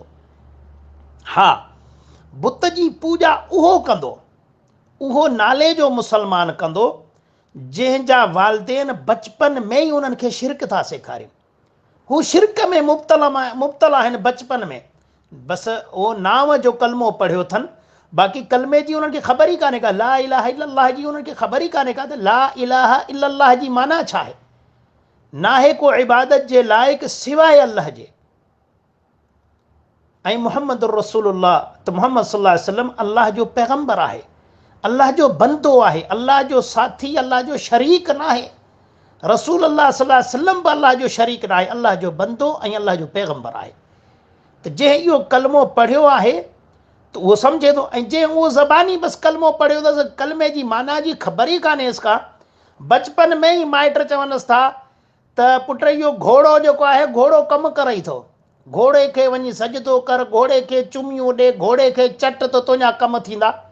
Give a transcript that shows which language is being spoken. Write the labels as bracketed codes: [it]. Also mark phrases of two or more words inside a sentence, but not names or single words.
[sd] हा, बुत जी पूॼा उहो कंदो, उहो नाले जो मुसलमान कंदो जंहिंजा वालदेन बचपन में ई उन्हनि खे शिरक था सेखारिनि। हू शिरक में मुब्तला आहिनि बचपन में, बसि उहो नाम जो कलमो पढ़ियो अथनि, बाक़ी कलमे जी उन्हनि खे ख़बर ई कान्हे का, [ar] لا إله إلا الله [sd] जी उन्हनि खे ख़बर ई कान्हे का त [ar] لا إله إلا الله [sd] जी माना छा आहे। नाहे को इबादत जे लाइक़ु सवाइ अल्लाह जे, ऐं [ar] محمد رسول الله, [sd] त मुहम्मद [ar] صلى الله عليه وسلم [sd] अल्लाह जो पैगंबर आहे, अल्लाह जो बंदो आहे, अल्लाह जो साथी, अल्लाह जो शरीक न आहे। रसूल अल्लाह [ar] صلى الله عليه وسلم [sd] बि अल्लाह जो शरीक न आहे, अल्लाह जो बंदो ऐं अल्लाह जो पैगंबर आहे। त जंहिं इहो कलमो पढ़ियो आहे त उहो सम्झे थो, ऐं जंहिं उहो ज़बानी बसि कलमो पढ़ियो अथसि, कलमे जी माना जी ख़बर ई कान्हेसि का, बचपन में ई माइट चवनिसि था त पुट इहो घोड़ो जेको आहे घोड़ो कमु करई थो, घोड़े खे वञी सजदो कर, घोड़े खे चुमियूं ॾे, घोड़े खे चट, त तुंहिंजा कम थींदा।